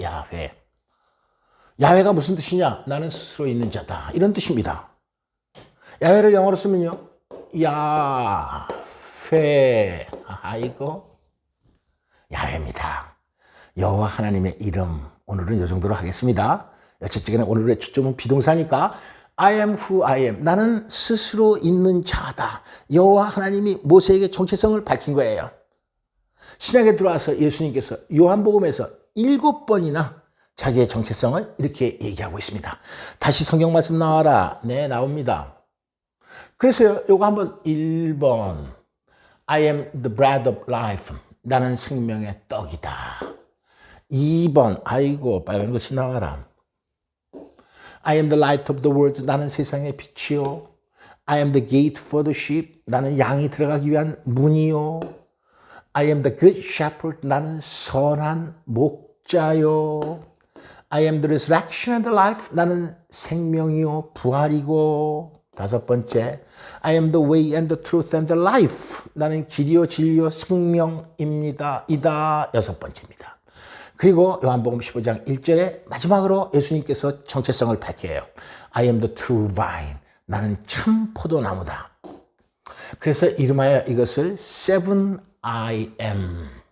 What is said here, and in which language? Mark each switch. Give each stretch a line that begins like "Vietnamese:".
Korean: 야훼. 야훼가 무슨 뜻이냐? 나는 스스로 있는 자다. 이런 뜻입니다. 야훼를 영어로 쓰면요. 야훼. 아이고. 야훼입니다. 여호와 하나님의 이름. 오늘은 이 정도로 하겠습니다. 어쨌든 오늘의 초점은 비동사니까
English: I am who I am.
Korean: 나는 스스로 있는 자다. 여호와 하나님이 모세에게 정체성을 밝힌 거예요. 신약에 들어와서 예수님께서 요한복음에서 7번이나 자기의 정체성을 이렇게 얘기하고 있습니다. 다시 성경 말씀 나와라. 네, 나옵니다. 그래서요, 요거 한번 1번.
English: I am the bread of life.
Korean: 나는 생명의 떡이다. 2번. 아이고, 빨간 것이 나와라.
English: I am the light of the world.
Korean: 나는 세상의 빛이요.
English: I am the gate for the sheep.
Korean: 나는 양이 들어가기 위한 문이요.
English: I am the good shepherd.
Korean: 나는 선한 목자요.
English: I am the resurrection and the life.
Korean: 나는 생명이요, 부활이고. 5번째,
English: I am the way and the truth and the life.
Korean: 나는 길이요, 진리요, 생명입니다. 이다. 6번째입니다. 그리고 요한복음 15장 1절에 마지막으로 예수님께서 정체성을 밝혀요.
English: I am the true vine.
Korean: 나는 참 포도나무다. 그래서 이름하여 이것을
English: Seven I am.